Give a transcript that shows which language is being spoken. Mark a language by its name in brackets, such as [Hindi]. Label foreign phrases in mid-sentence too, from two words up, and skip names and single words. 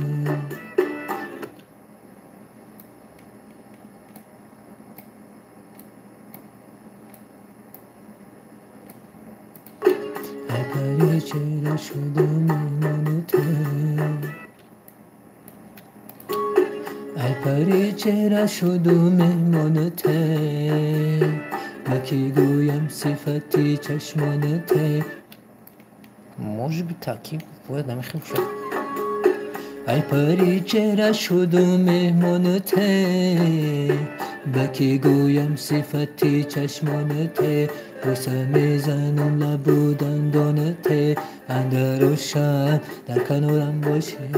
[Persian] ای پری چهره شد و مهمانته، ای پری چهره شد و مهمانته، بکی گویم صفتی چشمانته. [Russian] Может быть такие бывают, да, Михаил, что? [Persian] ای پری چهره شد و مهمانته، بکی گویم صفتی چشمانته، بوسه میزنم لب دندانته، اندر و شب در کنارم باشی.